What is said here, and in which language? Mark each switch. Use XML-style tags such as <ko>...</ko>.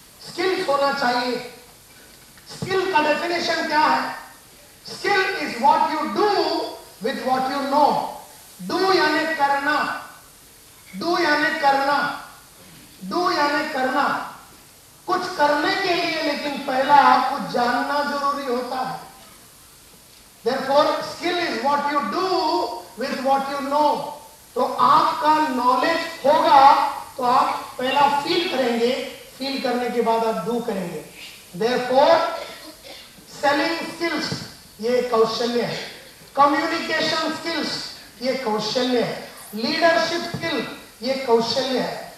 <hi>Skills होना चाहिए. Skill का डेफिनेशन क्या है?</hi> <en>Skill is what you do with what you know.</en> <hi>Do यानी करना, डू यानी करना, डू यानी करना, कुछ करने के लिए, लेकिन पहला कुछ जानना जरूरी होता है.</hi> <en>Therefore, skill is what you do with what you know.</en> <hi>तो आपका नॉलेज होगा तो आप पहला फील करेंगे, फील करने के बाद आप डू करेंगे. Therefore, सेलिंग स्किल्स ये कौशल्य है. कम्युनिकेशन स्किल्स ये कौशल्य है. लीडरशिप स्किल ये कौशल्य है.</hi>